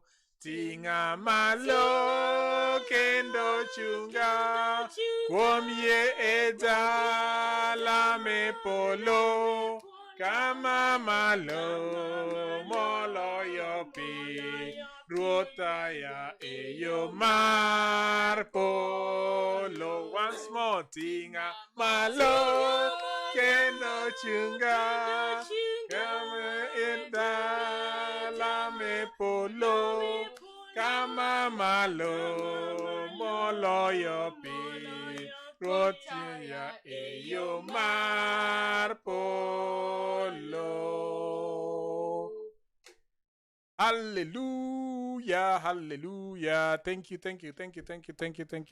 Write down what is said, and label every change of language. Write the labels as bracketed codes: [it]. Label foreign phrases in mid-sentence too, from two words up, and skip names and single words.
[luo] Ting'a malo kendo chunga kuom yie e dala me polo, kama malo moloyo pi, Ruoth aya e yo mar polo. [en] Once more, [luo] ting'a malo kendo chunga kama e dala me polo, kama malo moloyo pi, Ruoth aya e yo mar polo. [en] Hallelujah, hallelujah. Thank you, thank you, thank you, thank you, thank you, thank you.